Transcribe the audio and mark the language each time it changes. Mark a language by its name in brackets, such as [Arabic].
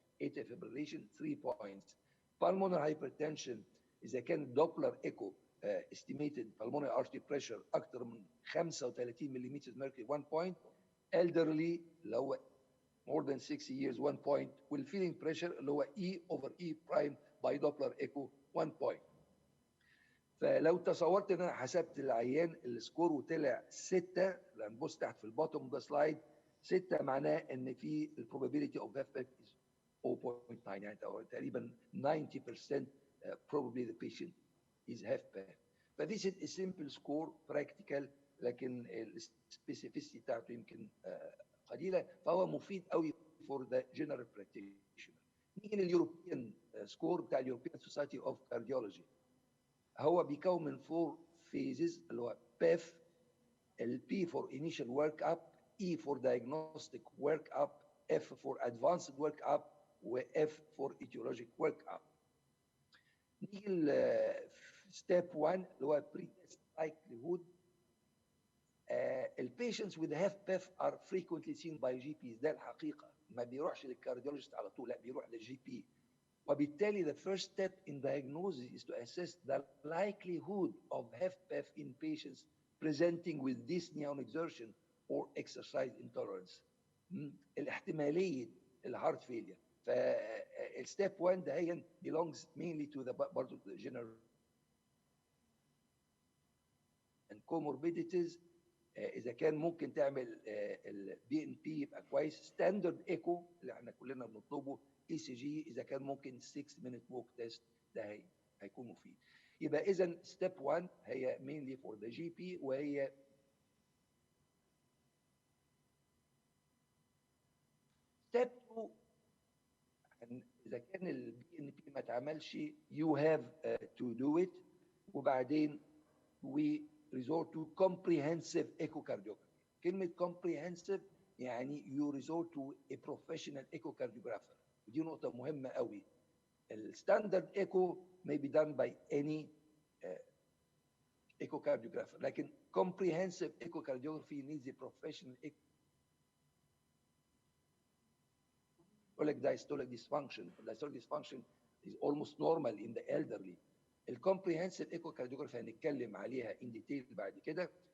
[English] atrial fibrillation 3 points. pulmonary hypertension [Arabic] إذا كان دوبلر ايكو [English] estimated pulmonary artery pressure [Arabic] أكتر من 35 ملم [English] mercury 1 point. elderly [Arabic] اللي هو [English] more than 60 years 1 point. والفيلينج pressure [Arabic] اللي هو [English] E over E prime by Doppler echo 1 point. [Arabic] فلو تصورت ان انا حسبت العيان السكور وطلع 6، هنبص تحت في البوتوم اوف ذا سلايد 6 معناه ان في البروبابيلتي اوف HFpEF [English] is 0.9 [Arabic] يعني تقريبا 90% [English] probably the patient is HFpEF. فthis is a simple score practical [Arabic] لكن السبيسيفيسيتي بتاعته يمكن قليله، فهو مفيد قوي [English] for the general practitioner. [Arabic] نيجي لليوروبيان سكور بتاع اليوروبيان سوسايتي اوف كارديولوجي. هو بيكون من 4 [English] phases اللي هو PEF، ال P for initial work up، E for diagnostic work up، F for advanced work up، و F for etiologic work up. [Arabic] نيجي ل step 1 اللي هو [English] pre-test likelihood. البيشنتس with HFpEF are frequently seen by GPs. [Arabic] ده الحقيقة، ما بيروحش للكارديولوجيست على طول، لا بيروح للجي بي. [English] وبالتالي the first step in diagnosis is to assess the likelihood of HFpEF in patients presenting with dyspnea on exertion or exercise intolerance. [Arabic] الاحتمالية الهارت فيلير. فالستيب 1 ده هي [English] belongs mainly to the [Arabic] برضه [English] the general and comorbidities. [Arabic] اذا كان ممكن تعمل البي ان بي يبقى كويس. ستاندرد ايكو اللي احنا كلنا بنطلبه. اي سي جي اذا كان ممكن [English] 6 minute walk test [Arabic] ده هيكون مفيد. يبقى اذا ستيب 1 هي mainly for the GP، وهي ستيب 2 اذا كان البي ان بي ما اتعملش [English] you have to do it. [Arabic] وبعدين [English] we resort to comprehensive echocardiography. [Arabic] كلمة [English] comprehensive يعني you resort to a professional echocardiographer. [Arabic] ودي نقطة مهمة قوي. [English] الستاندرد echo may be done by any echocardiographer. [Arabic] لكن [English] comprehensive echocardiography needs a professional diastolic dysfunction. Diastolic dysfunction is almost normal in the elderly. [Arabic] الكومبريهنسيف ايكوكارديوجرافي هنتكلم عليها ان ديتيل بعد كده.